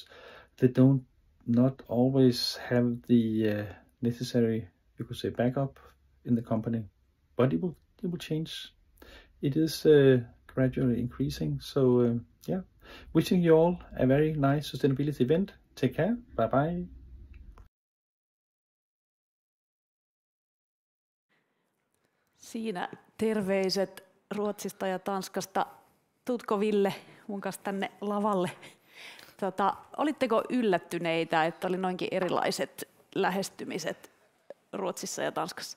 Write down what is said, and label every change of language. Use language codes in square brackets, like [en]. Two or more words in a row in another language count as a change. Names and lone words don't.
[en] They not always have the necessary, you could say, backup in the company, but it will change. It is gradually increasing. So yeah, wishing you all a very nice sustainability event. Take care. Bye bye. [fi] Siinä terveiset Ruotsista ja Tanskasta. Tuutko Ville mun kanssa tänne lavalle? Olitteko yllättyneitä, että oli noinkin erilaiset lähestymiset Ruotsissa ja Tanskassa?